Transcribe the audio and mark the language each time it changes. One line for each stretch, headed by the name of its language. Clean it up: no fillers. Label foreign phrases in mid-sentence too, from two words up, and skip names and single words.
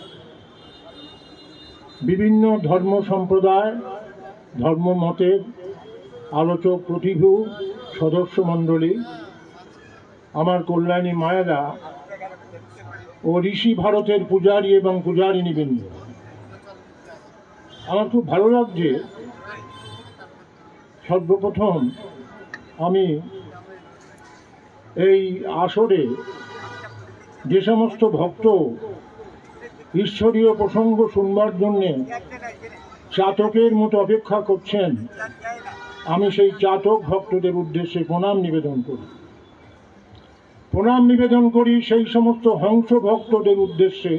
Bangla: বিভিন্ন ধর্ম সম্প্রদায় ধর্ম মতের আলোচক প্রতিভূ সদস্য মণ্ডলী, আমার কল্যাণী মায়েরা और ঋষি ভারতের পূজারী এবং পূজারিণী বৃন্দ, আমার খুব ভালো लागছে। সর্বপ্রথম আমি এই আসরে যে সমস্ত ভক্ত ঈশ্বরীয় প্রসঙ্গ শুনবার জন্য চাতকের মতো অপেক্ষা করছেন, আমি সেই চাতক ভক্তদের উদ্দেশ্যে প্রণাম নিবেদন করি সেই সমস্ত হংস ভক্তদের উদ্দেশ্যে।